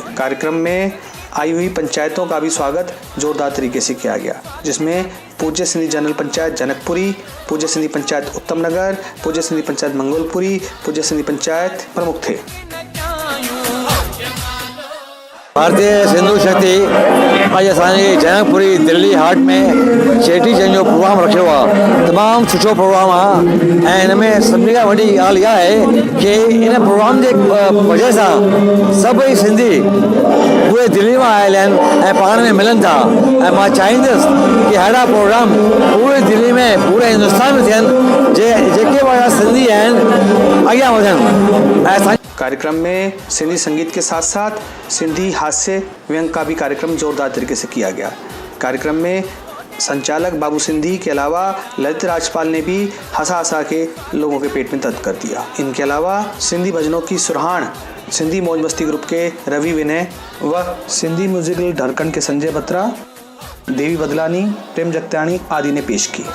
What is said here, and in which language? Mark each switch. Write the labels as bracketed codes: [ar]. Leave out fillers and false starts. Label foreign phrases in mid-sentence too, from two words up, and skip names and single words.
[hi] कार्यक्रम में आई हुई पंचायतों का भी स्वागत जोरदार तरीके से किया गया, जिसमें पूज्य सिंधी जनरल पंचायत जनकपुरी, पूज्य सिंधी पंचायत उत्तम नगर, पूज्य सिंधी पंचायत मंगोलपुरी, पूज्य सिंधी पंचायत प्रमुख थे। [sd] भारतीय सिंधु शक्ति आज असांजी जनकपुरी दिल्ली हाट में चेटीचंड जो प्रोग्राम रखियो आहे। तमामु सुठो प्रोग्राम आहे ऐं हिन में सभिनी खां वॾी ॻाल्हि इहा आहे कि इन प्रोग्राम जे वजह सां सभई सिंधी पूरे दिल्ली मां आयल आहिनि ऐं पाण में मिलनि था ऐं मां चाहींदुसि कि अहिड़ा प्रोग्राम पूरे दिल्ली में पूरे हिंदुस्तान में थियनि जेके बि सिंधी आहिनि अॻियां वधनि। [hi] कार्यक्रम में सिंधी संगीत के साथ साथ सिंधी हास्य व्यंग का भी कार्यक्रम जोरदार तरीके से किया गया। कार्यक्रम में संचालक बाबू सिंधी के अलावा ललित राजपाल ने भी हंसा के लोगों के पेट में दर्द कर दिया। इनके अलावा सिंधी भजनों की सुरहान सिंधी मौज मस्ती ग्रुप के रवि विनय व सिंधी म्यूजिकल ढरकन के संजय बत्रा, देवी बदलानी, प्रेम जगत्याणी आदि ने पेश की।